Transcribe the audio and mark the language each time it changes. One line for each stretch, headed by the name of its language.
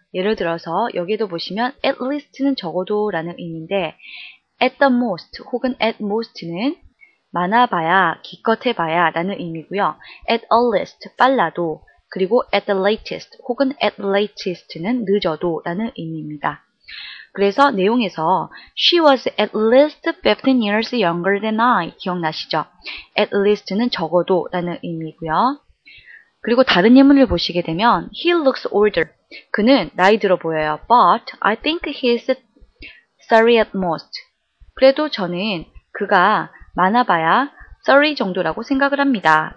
Korean: 예를 들어서 여기도 보시면 at least는 적어도 라는 의미인데 at the most 혹은 at most는 많아봐야 기껏해봐야 라는 의미고요. at earliest 빨라도 그리고 at the latest 혹은 at latest는 늦어도 라는 의미입니다. 그래서 내용에서
English: She was at least 15 years younger than I
Korean: 기억나시죠? at least는 적어도 라는 의미고요. 그리고 다른 예문을 보시게 되면
English: He looks older.
Korean: 그는 나이 들어 보여요.
English: But I think he is 30 at most.
Korean: 그래도 저는 그가 많아봐야 30 정도라고 생각을 합니다.